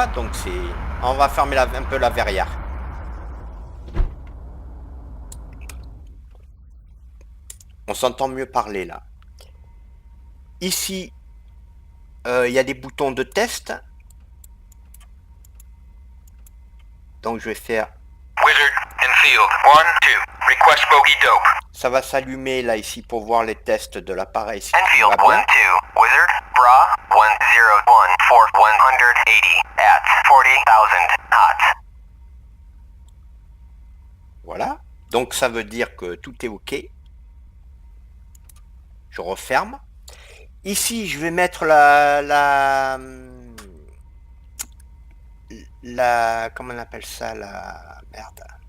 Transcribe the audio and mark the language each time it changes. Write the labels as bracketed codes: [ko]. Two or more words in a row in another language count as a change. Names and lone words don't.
[fr] Donc on va fermer un peu la verrière. On s'entend mieux parler là. Ici, il y a des boutons de test. Donc je vais faire... [en] Wizard, Enfield, 1-2. Request bogey dope. [fr] Ça va s'allumer là ici pour voir les tests de l'appareil. Si [en] Enfield, [fr] tout va bien. [en] 1-2. Wizard, Bra, 101, 180 at 40,000 knots. [fr] Voilà. Donc ça veut dire que tout est OK. Je referme. Ici, je vais mettre comment on appelle ça, la merde.